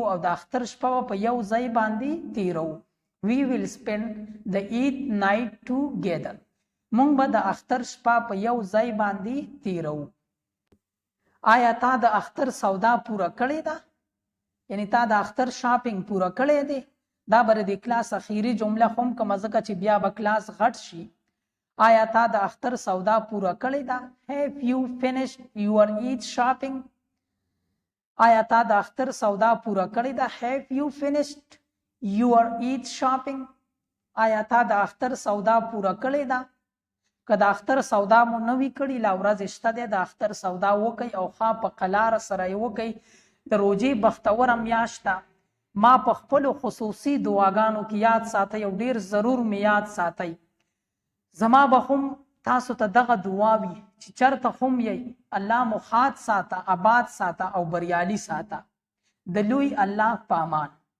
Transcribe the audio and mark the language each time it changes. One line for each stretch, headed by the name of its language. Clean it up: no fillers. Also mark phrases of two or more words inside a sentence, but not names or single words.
Pashto: او د اختر شپه په یو ځای باندې تیرو
English: we will spend the Eid night together
Pashto: مونږ به د اختر شپه په یو ځای باندې تیرو آیا تا د اختر سودا پوره کړې ده یعنی تا د اختر شاپینګ پوره کړی دی دا بر د کلاس اخیری جمله هم کوم ځکه چې بیا به کلاس غټ شي آیا تا د اختر سودا پوره کړې ده
English: have you finished your Eid
Pashto: shopping آیا تا د اختر سودا پوره کړې ده
English: have you finished your Eid shopping
Pashto: آیا تا د اختر سودا پوره کړې ده که د اختر سودا مو نه وي کړې لا ورځ شته دی د اختر سودا وکئ او ښه په قلاره سره یې وکئ د روژې بختوره میاشت ده ما په خپلو خصوصي دعاګانو کې یاد ساتئ او ډیر ضرور مې یاد ساتئ زما به هم تاسو ته دغه دعا وي چې چرته هم یئ الله مو ښاد ساته آباد ساته او بریالي ساته د لوی الله په امان